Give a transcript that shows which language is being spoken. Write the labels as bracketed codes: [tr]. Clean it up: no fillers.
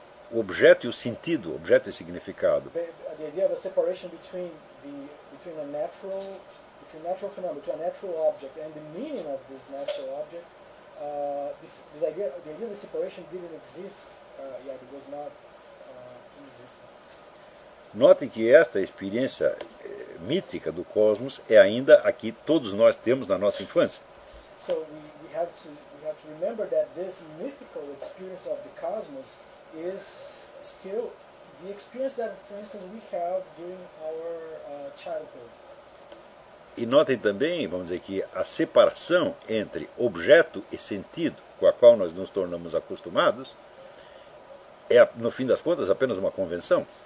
[pt] o objeto e o sentido, objeto e significado. [en] The idea of a separation between the between a natural phenomenon, between a natural object and the meaning of this natural object, the idea of a separation didn't exist yet. It was not in existence. [pt] Note que esta experiência mítica do cosmos é ainda a que todos nós temos na nossa infância. [en] So we have to remember that this mythical experience of the cosmos is still the experience that, for instance, we have during our childhood. [pt] E notem também, vamos dizer, que a separação entre objeto e sentido, com a qual nós nos tornamos acostumados, é, no fim das contas, apenas uma convenção.